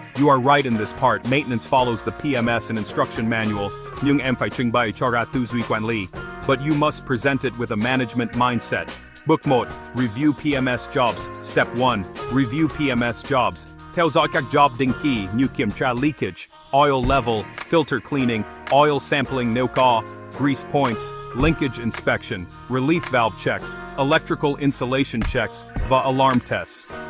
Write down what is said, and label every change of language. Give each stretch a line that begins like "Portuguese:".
English: You are right in this part. Maintenance follows the PMS and instruction manual,
Vietnamese: nhưng em phải trình bày cho ra tư duy quản lý.
English: But you must present it with a management mindset. Book 1. Review PMS jobs. Step 1. Review PMS jobs.
Vietnamese: Theo dõi các job định kỳ như kiểm tra leakage, oil level, filter cleaning, oil sampling nếu có, grease points, linkage inspection, relief valve checks, electrical insulation checks, và alarm tests.